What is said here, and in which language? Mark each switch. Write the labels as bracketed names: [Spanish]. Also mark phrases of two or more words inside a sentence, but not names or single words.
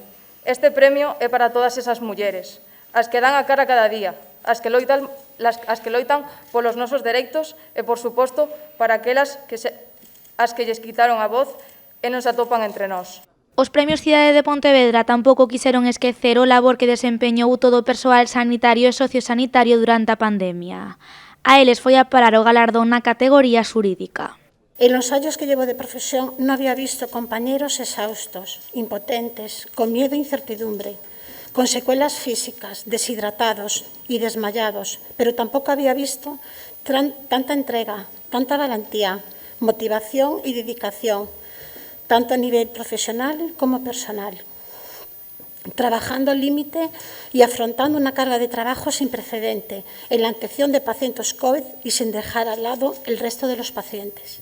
[Galician] Este premio é para todas esas mulleres, as que dan a cara cada día, as que loitan polos nosos dereitos e, por suposto, para aquelas as que lles quitaron a voz e non se atopan entre nós. Os premios Cidade de Pontevedra tampouco quixeron esquecer o labor que desempeñou todo o persoal sanitario e sociosanitario durante a pandemia. A eles foi a parar o galardón na categoría xurídica. [Spanish] En los años que llevo de profesión no había visto compañeros exhaustos, impotentes, con miedo e incertidumbre, con secuelas físicas, deshidratados y desmayados, pero tampoco había visto tanta entrega, tanta valentía, motivación y dedicación, tanto a nivel profesional como personal, trabajando al límite y afrontando una carga de trabajo sin precedente en la atención de pacientes COVID y sin dejar al lado el resto de los pacientes.